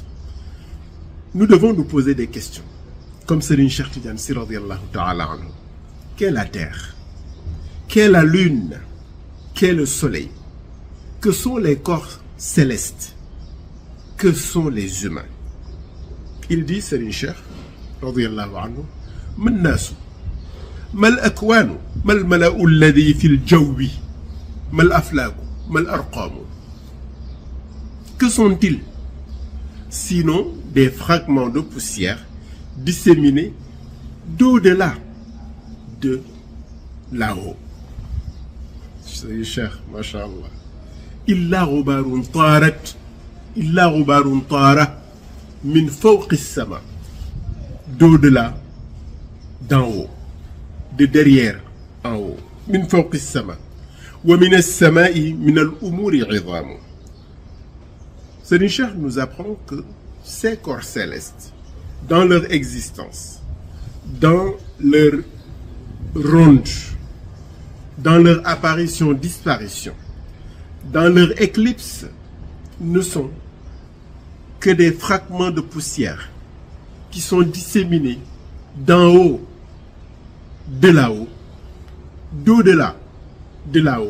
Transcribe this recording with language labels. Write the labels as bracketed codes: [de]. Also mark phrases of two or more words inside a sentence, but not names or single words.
[fr] Nous devons nous poser des questions, comme Serigne Cheikh Tidiane Sy [ar] رضي الله تعالى عنه. [fr] Qu'est la terre? Qu'est la lune? Qu'est le soleil? Que sont les corps célestes? Que sont les humains? Il dit, [ar] Serigne Cheikh رضي الله عنه، ما الناس، ما الأكوان، ما الملأ الذي في الجو, ما الأفلاك، ما الأرقام. [fr] Que sont-ils sinon des fragments de poussière disséminés d'au-delà de là-haut? C'est cher, masha'Allah. [ar] إلا غبار طار من فوق السماء, [fr] d'au-delà, d'en haut, de derrière en haut, [ar] من فوق السماء، ومن السماء من الأمور عظام. [fr] Serigne Cheikh nous apprend que ces corps célestes, dans leur existence, dans leur ronde, dans leur apparition-disparition, dans leur éclipse, ne sont que des fragments de poussière qui sont disséminés d'en haut, de là-haut, d'au-delà, de là-haut.